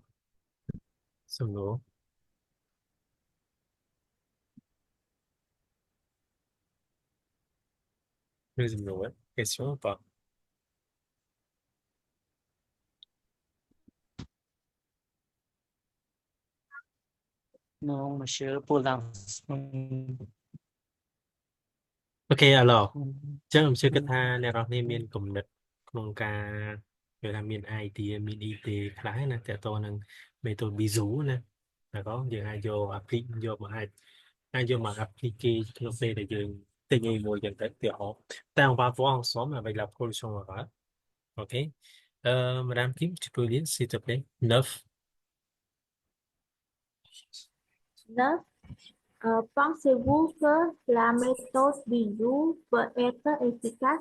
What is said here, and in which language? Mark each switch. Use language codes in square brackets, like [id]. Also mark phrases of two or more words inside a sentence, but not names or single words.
[fr] C'est bon. Résumé, ouais. Question ou pas? Non, monsieur, pour l'instant. OK alors [km] ចឹងខ្ញុំជឿគិតថាអ្នកនរគ្នាមានគំនិតក្នុងការគេថាមាន idea មាន idea ខ្លះណាតើតើនឹង [fr] méthode bisou [km] ណាd'accord យើងអាចយក apply យកមកអាចយកមក appliquer ក្នុងពេលដែលយើងទិញអីមួយចឹងទៅឧទាហរណ៍តែ [fr] on va voir ensemble avec la production orale OK Madame Kim tu peux lire s'il te plaît 9 9. Pensez-vous que la méthode bisou peut être efficace?